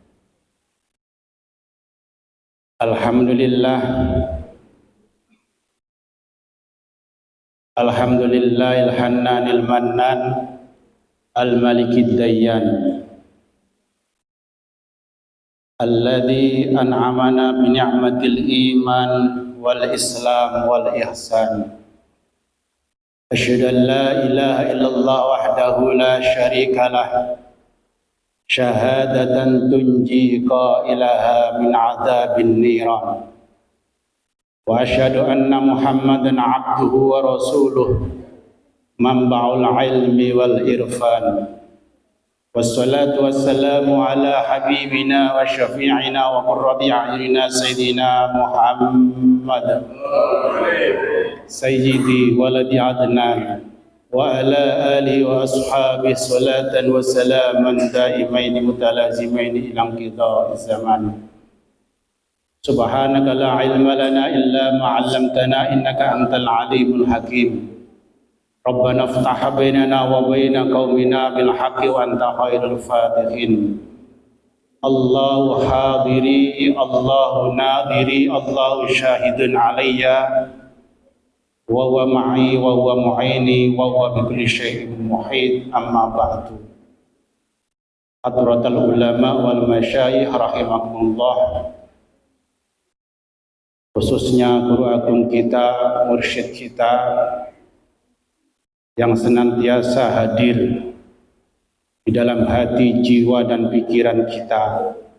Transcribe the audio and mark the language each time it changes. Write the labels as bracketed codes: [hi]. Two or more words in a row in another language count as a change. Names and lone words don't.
[ar] الحمد لله الحنان المنان الملك الديان الذي أنعمنا بنعمة الإيمان والإسلام والإحسان. أشهد أن لا إله إلا الله وحده لا شريك له شهادة تنجي قائلها من عذاب النيران وأشهد أن محمدا عبده ورسوله منبع العلم والعرفان والصلاة والسلام على حبيبنا وشفيعنا وقرة أعيننا سيدنا محمد سيد ولد عدنان وعلى آله وأصحابه صلاة وسلاما دائمين متلازمين إلى انقضاء الزمان. سبحانك لا علم لنا إلا ما علمتنا إنك أنت العليم الحكيم. ربنا افتح بيننا وبين قومنا بالحق وأنت خير الفاتحين. الله حاضري، الله ناظري، الله شاهد علي وهو معي وهو معيني وهو بكل شيء محيط. أما بعد. حضرة العلماء والمشايخ رحمكم الله, [id] khususnya guru agung kita, mursyid kita yang senantiasa hadir di dalam hati, jiwa dan pikiran kita,